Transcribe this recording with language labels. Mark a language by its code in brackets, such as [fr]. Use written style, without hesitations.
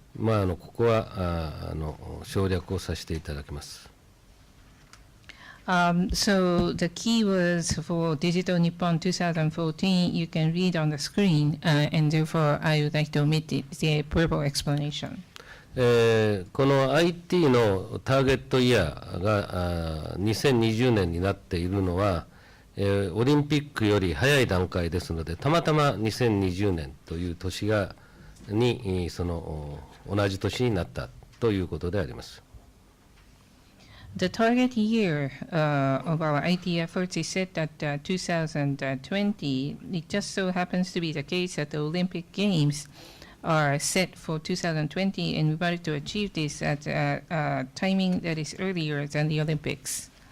[ja] ここは省略をさせていただきます。 [en] So the keywords for Digital Nippon 2014 you can read on the screen, and therefore I would like to omit the verbal explanation. [ja] この IT のターゲットイヤーが2020年になっているのは、オリンピックより早い段階ですので、たまたま2020年という年に同じ年になったということであります。 [en] The target year of our IT efforts is set at 2020. It just so happens to be the case that the Olympic Games are set for 2020, and we wanted to achieve this at a timing that is earlier than the Olympics.